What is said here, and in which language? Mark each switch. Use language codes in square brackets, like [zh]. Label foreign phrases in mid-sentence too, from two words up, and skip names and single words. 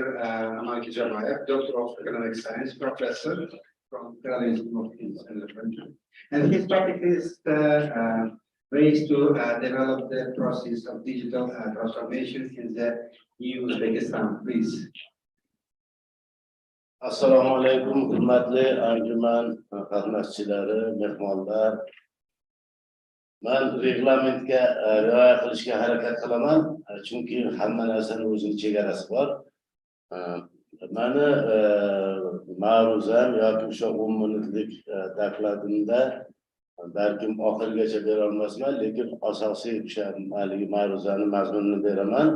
[en] Amal Kijabayev, Doctor of Economic Science, Professor from Federal Institute of Industry. And his topic is ways to develop the process of digital transformation in the Uzbekistan, please. [uz] Assalomu alaykum, hurmatli anjuman qatnashchilari, mehmonlar. Men reglamentga rioya qilishga harakat qilaman, chunki hamma narsani o'zining chegarasi bor. Meni ma'ruzam yoki o'sha 10 minutlik dokladimda balkim oxirigacha bera olmasman, lekin asosiy o'sha haligi ma'ruzani mazmunini beraman.